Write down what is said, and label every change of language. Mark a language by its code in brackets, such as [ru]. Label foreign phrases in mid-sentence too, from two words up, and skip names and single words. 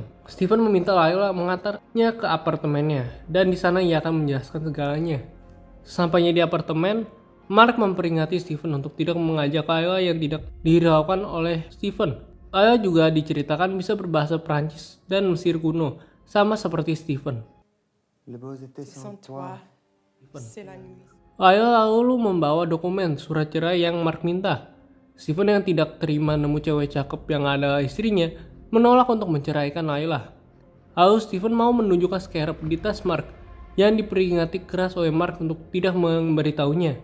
[id] Stephen meminta Layla mengantarnya ke apartemennya dan di sana ia akan menjelaskan segalanya. Sampainya di apartemen, Mark memperingati Stephen untuk tidak mengajak Layla yang tidak dihiraukan oleh Stephen. Layla juga diceritakan bisa berbahasa Prancis dan Mesir kuno, sama seperti Stephen. [fr] Le beau était sans toi. C'est la nuit. [id] Layla lalu membawa dokumen surat cerai yang Mark minta. Stephen yang tidak terima nemu cewek cakep yang adalah istrinya menolak untuk menceraikan Layla. Lalu Stephen mau menunjukkan scarab di tas Mark yang diperingati keras oleh Mark untuk tidak memberitahunya.